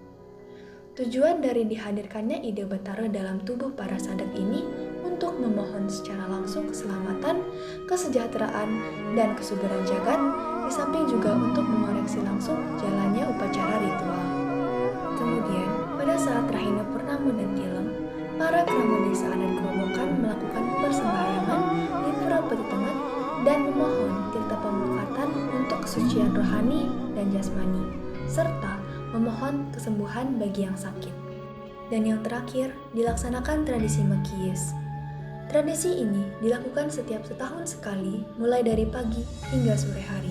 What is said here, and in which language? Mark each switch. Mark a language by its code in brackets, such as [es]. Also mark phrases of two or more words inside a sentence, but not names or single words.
[id] Tujuan dari dihadirkannya Ida Betara dalam tubuh para sadak ini untuk memohon secara langsung keselamatan, kesejahteraan, dan kesuburan jagat, di samping juga untuk mengoreksi langsung jalannya upacara ritual. Kemudian, pada saat Rahina Purnama dan Tilem, para Krama Desa Adat Kerobokan melakukan persembahyangan di Pura Peti Tengat dan memohon tirta pemberkatan untuk kesucian rohani dan jasmani, serta memohon kesembuhan bagi yang sakit. Dan yang terakhir, dilaksanakan tradisi Mekiyes. Tradisi ini dilakukan setiap setahun sekali, mulai dari pagi hingga sore hari.